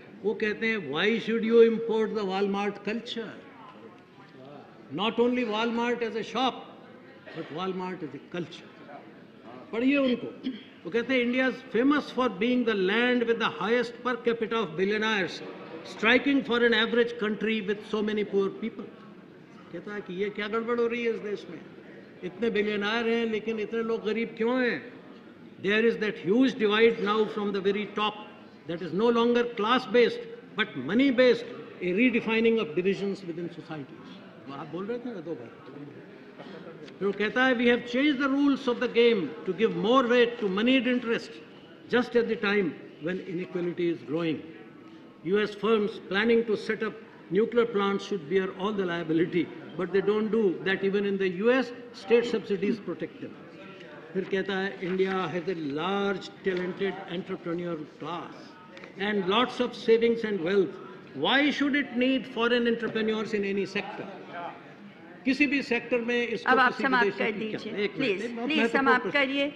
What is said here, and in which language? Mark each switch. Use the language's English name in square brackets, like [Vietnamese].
[Hindi] वो कहते हैं, [English] Why should you import the Walmart culture, not only Walmart as a shop but Walmart as a culture. [Hindi] पढ़िए उनको। वो कहते हैं, [English] India is famous for being the land with the highest per capita of billionaires, striking for an average country with so many poor people. [Hindi] कहता है कि ये क्या गड़बड़ हो रही है इस देश में, इतने बिलियनर हैं लेकिन इतने लोग गरीब क्यों हैं। [English] There is that huge divide now from the very top that is no longer class based but money based, a redefining of divisions within societies. [Hindi] वो आप बोल रहे थे ना 2 बार। फिर वो कहता है, [English] we have changed the rules of the game to give more weight to moneyed interest just at the time when inequality is growing. US firms planning to set up nuclear plants should bear all the liability, but they don't do that. Even in the US, state subsidies protect them. [Hindi] फिर कहता है, [English] India has a large talented entrepreneur class and lots of savings and wealth. Why should it need foreign entrepreneurs in any sector? [Hindi] किसी भी sector में इसको अब आप समाप्त कर दीजिए, प्लीज समाप्त करिए।